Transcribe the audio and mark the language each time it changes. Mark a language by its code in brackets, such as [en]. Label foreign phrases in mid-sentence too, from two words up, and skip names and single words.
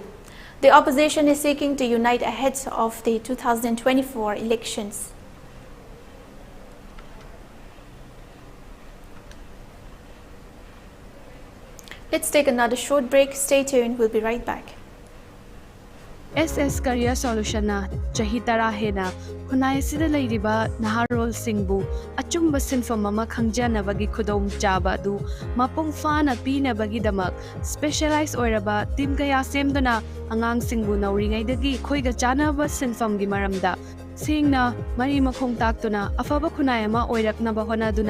[en] The opposition is seeking to unite ahead of the 2024 elections. Let's take another short break. Stay tuned. We'll be right back. [mni] SS Career Solution na chahi tara hena khunai sida leiriba naharol singbu achumba sinfam ama khangjana bagi khudom chaba du mapung fana pina bagi damak specialized oiraba team kaya semdona angang singbu nauringai dagi khoiga chana ba sinfam gi maramda singna mari makhong taktuna afaba khunai ama oirakna ba hona duna